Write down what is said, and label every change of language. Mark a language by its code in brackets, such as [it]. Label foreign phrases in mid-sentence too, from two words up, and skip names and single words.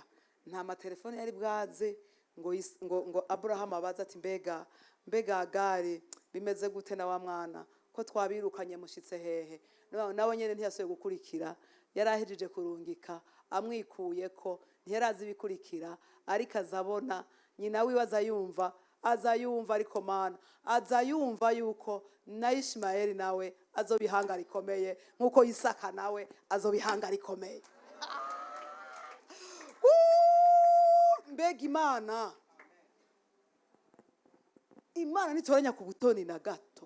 [rn] Nta matelefone yari bwaze ngo Abraham abaza ati mbega Agari bimeze gute na wa mwana ko twabirukanye mushitse hehe. Nawe nyene ntiyasuye gukurikira, yarahejeje kurungika amwikuye ko ntiyarazi bikurikira. Ariko azabona nyina wiwe azayumva ariko Mana azayumva yuko na Ishmaeli nawe azobihanga rikomeye, nkuko Isaka nawe azobihanga rikomeye. Mbega Imana nitoranya ku butoni na gato.